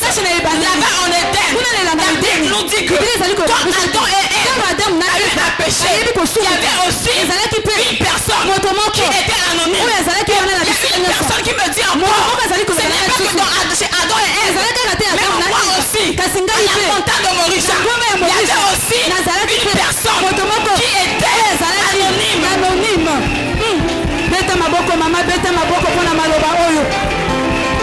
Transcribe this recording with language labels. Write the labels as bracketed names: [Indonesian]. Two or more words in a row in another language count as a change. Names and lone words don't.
[French] Là-bas en Éden, la Bible nous dit que quand Adam et Ève avaient un péché, il y avait aussi une personne qui était anonyme. Il y a une personne qui me dit encore, ce n'est pas que chez Adam et Ève, mais moi aussi, à la montagne de Morisha, il y avait aussi une personne qui était anonyme. [Lingala] Beta maboko mama, beta maboko pona maloba oyo.